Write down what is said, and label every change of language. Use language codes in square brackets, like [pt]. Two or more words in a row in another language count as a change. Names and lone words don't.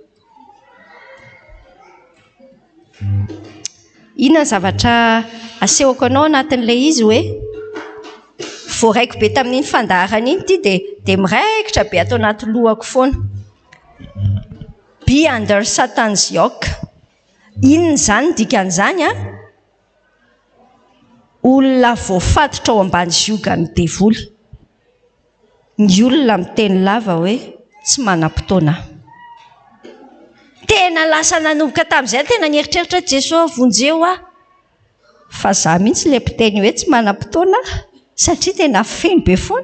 [mg] Inona zavatra asehoko anao anatin'ilay izy hoe voaraiko be tamin'iny fandarana iny ity dia miraikitra be atao anaty lohako foana. [en] Be under Satan's yoke. [mg] Inona izany dikan'izany olona voafatotra ao ambany ziogany devoly. Ny olona miteny lava hoe tsy manam-potoana. Tena lasa nanomboka tamin'izay tena nieritreritra Jesosy vonjeo fa za mihitsy le mpiteny hoe tsy manam-potoana satria tena feno be foana.